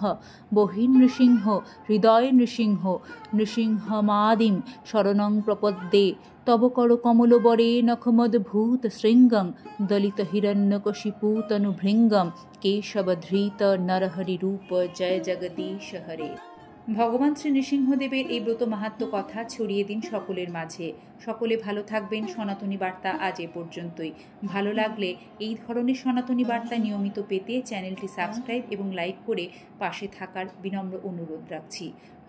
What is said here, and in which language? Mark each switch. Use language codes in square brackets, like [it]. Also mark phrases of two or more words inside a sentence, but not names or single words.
[sa] बहिर्नृसिंह हृदय नृसिंह, नृसिंहमादिं शरणं प्रपद्ये। तव कर कमलबरे नखमद्भूत शृंगं, दलित हिरण्यकशिपु तनुभृंगं। केशवधृत नरहरि रूप, जय जगदीश हरे। [bn] ভগবান শ্রী নৃসিংহদেবের এই ব্রত মাহাত্ম্য কথা ছড়িয়ে দিন সকলের মাঝে। সকলে ভালো থাকবেন। সনাতনী বার্তা আজ এ পর্যন্তই। ভালো লাগলে এই ধরনের সনাতনী বার্তা নিয়মিত পেতে চ্যানেলটি সাবস্ক্রাইব এবং লাইক করে পাশে থাকার বিনম্র অনুরোধ রাখছি।